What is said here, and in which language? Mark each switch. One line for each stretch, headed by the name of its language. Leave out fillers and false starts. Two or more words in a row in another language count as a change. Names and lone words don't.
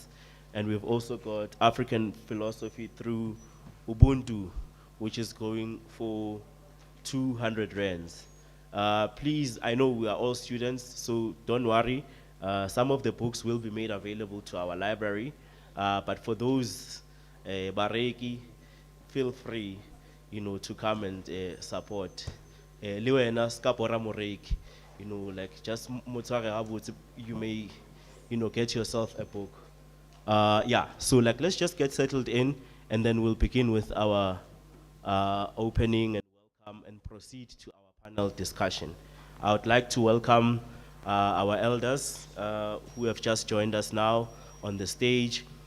English: And we've also got African philosophy through Ubuntu, which is going for 200 rands. Please, I know we are all students, so don't worry. Some of the books will be made available to our library. But for those bareki, feel free, to come and support.
Tswana: Le wena ska bora moreki,
English: like just
Tswana: motshware gabotse,
English: you may, get yourself a book. Yeah, so like let's just get settled in, and then we'll begin with our opening and welcome and proceed to our panel discussion. I would like to welcome our elders who have just joined us now on the stage.